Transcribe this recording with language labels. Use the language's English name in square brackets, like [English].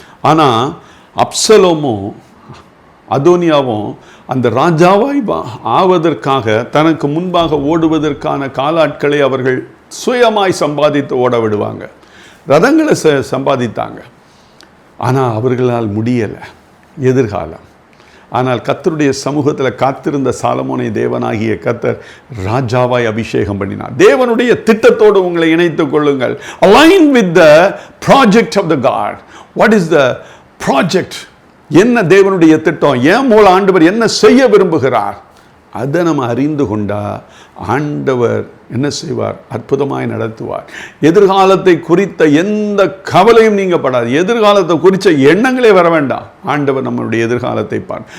[Tamil] ஆனால் அப்சலோமும் அதோனியாவும் அந்த ராஜாவாய் ஆவதற்காக தனக்கு முன்பாக ஓடுவதற்கான காலாட்களை அவர்கள் சுயமாய் சம்பாதித்து ஓட விடுவாங்க. ரதங்களை சம்பாதித்தாங்க, ஆனால் அவர்களால் முடியலை. எதிர்காலம். ஆனால் கர்த்தருடைய சமூகத்தில் காத்திருந்த சாலமோனை தேவனாகிய கர்த்தர் ராஜாவாய் அபிஷேகம் பண்ணினார். தேவனுடைய திட்டத்தோடு உங்களை இணைத்துக் கொள்ளுங்கள். [English] Align with the project of the God. What is the project? [Tamil] என்ன தேவனுடைய திட்டம்? ஏன் மூல ஆண்டவர் என்ன செய்ய விரும்புகிறார்? அதை நம்ம அறிந்து கொண்டா ஆண்டவர் என்ன செய்வார்? அற்புதமாய் நடத்துவார். எதிர்காலத்தை குறித்த எந்த கவலையும் நீங்க படாது. எதிர்காலத்தை குறித்த எண்ணங்களே வர வேண்டாம். ஆண்டவர் நம்மளுடைய எதிர்காலத்தை பார்.